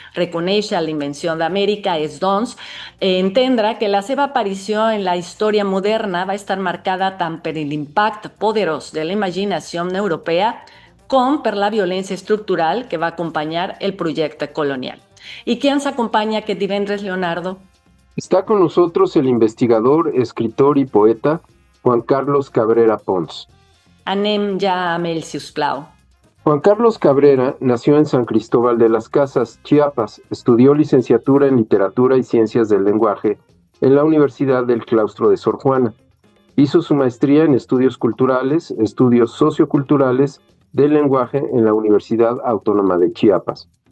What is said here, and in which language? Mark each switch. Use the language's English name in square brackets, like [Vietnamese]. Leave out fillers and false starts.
[Catalan] Reconèixer la invenció d'Amèrica és, doncs, entendre que la seva aparició en la història moderna va estar marcada tant per l'impacte poderós de la imaginació europea com per la violència estructural que va acompanyar el projecte colonial. I qui ens acompanya aquest divendres, Leonardo? [Spanish] Está con nosotros el investigador, escritor y poeta Juan Carlos Cabrera Pons. [Catalan] Anem ja amb ell, si us plau. [Spanish] Juan Carlos Cabrera nació en San Cristóbal de las Casas, Chiapas. Estudió licenciatura en Literatura y Ciencias del Lenguaje en la Universidad del Claustro de Sor Juana. Hizo su maestría en Estudios Culturales, Estudios Socioculturales del Lenguaje en la Universidad Autónoma de Chiapas.